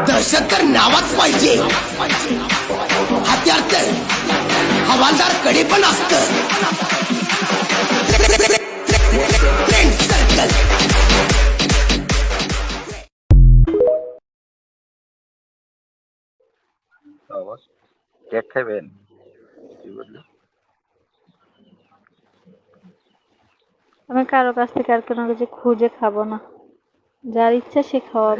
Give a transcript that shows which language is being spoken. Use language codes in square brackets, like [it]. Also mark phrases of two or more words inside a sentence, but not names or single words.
[mr] लक्ष तर नावाच पाहिजे हत्यार तर हवालदार कडे पण असतं [en] friend circle [bn] কেক খাবেন কি বললি আমি কারো কাছ থেকে আর কোনো কিছু খুঁজে খাবো না, যার ইচ্ছা সে খাওয়াবে।